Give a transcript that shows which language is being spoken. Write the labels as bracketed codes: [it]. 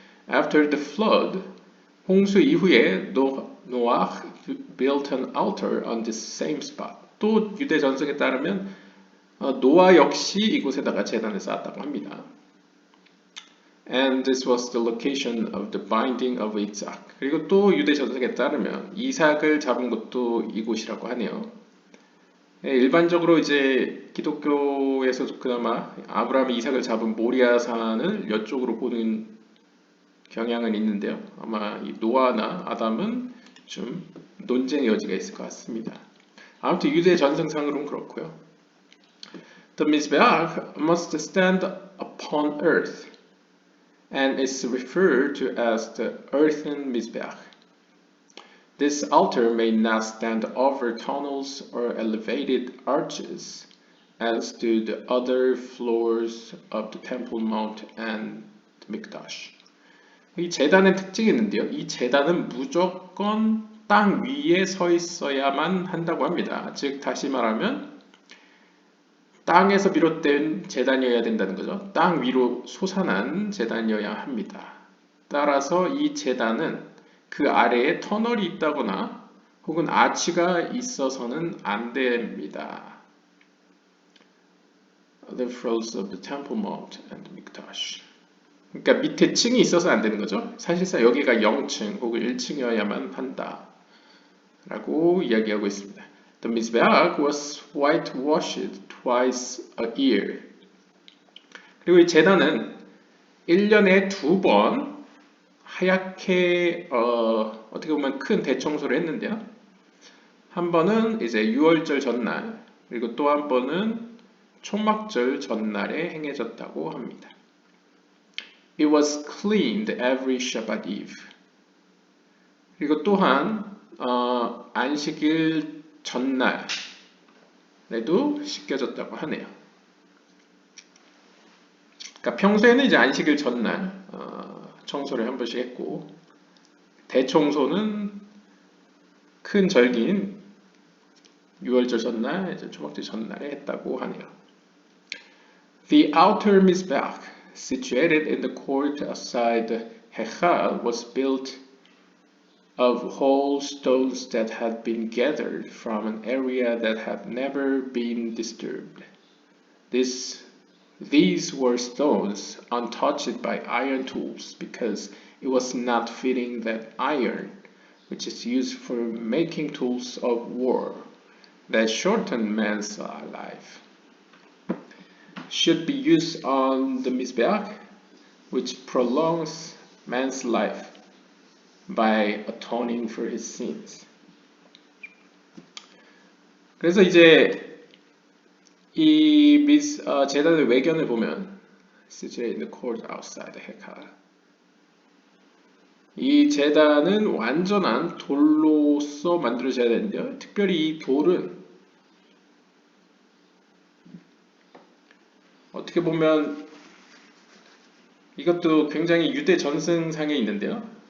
[en] After the flood, [ko] 홍수 이후에 노아 [en] built an altar on this same spot. [ko] 또 유대 전승에 따르면 노아 역시 이곳에다가 제단을 쌓았다고 합니다. [en] And this was the location of the binding of Isaac. [ko] 그리고 또 유대 전승에 따르면 이삭을 잡은 곳도 이곳이라고 하네요. 일반적으로 이제 기독교에서 그나마 아브라함이 이삭을 잡은 모리아산을 이쪽으로 보는 경향은 있는데요. 아마 이 노아나 아담은 좀 논쟁의 여지가 있을 것 같습니다. 아무튼 유대 전승상으로는 그렇고요. [en] The Mizbeach must stand upon earth and is referred to as the earthen Mizbeach. This altar may not stand over tunnels or elevated arches, as do the other floors of the Temple Mount and the Mikdash. [ko] 이 제단의 특징이 있는데요. 이 제단은 무조건 땅 위에 서 있어야만 한다고 합니다. 즉 다시 말하면 땅에서 비롯된 제단이어야 된다는 거죠. 땅 위로 솟아난 제단이어야 합니다. 따라서 이 제단은 그 아래에 터널이 있다거나 혹은 아치가 있어서는 안 됩니다. [en] The floors of the Temple Mount and Mikdash. [ko] 그러니까 밑에 층이 있어서 안 되는 거죠. 사실상 여기가 0층 혹은 1층이어야만 한다. 라고 이야기하고 있습니다. [en] The Mizbeach was whitewashed twice a year. [ko] 그리고 이 제단은 1년에 2번 하얗게 어떻게 보면 큰 대청소를 했는데요. 한 번은 이제 유월절 전날 그리고 또 한 번은 초막절 전날에 행해졌다고 합니다. [en] It was cleaned every Shabbat Eve. [ko] 그리고 또한 안식일 전날에도 씻겨졌다고 하네요. 그러니까 평소에는 이제 안식일 전날 청소를 한 번씩 했고 대청소는 큰 절기인 유월절 전날, 이제 초막절 전날에 했다고 하네요. [en] The outer Mizbeach, situated in the court outside the Hechal, was built of whole stones that had been gathered from an area that had never been disturbed. These were stones untouched by iron tools because it was not fitting that iron, which is used for making tools of war, that shorten man's life should be used on the Mizbeach, which prolongs man's life by atoning for his sins. [ko] 그래서 이제 이 제단의 외견을 보면 [en] situated in the court outside the Hekal. [ko] 이 제단은 완전한 돌로서 만들어져야 되는데요. 특별히 이 돌은 어떻게 보면 이것도 굉장히 유대 전승상에 있는데요.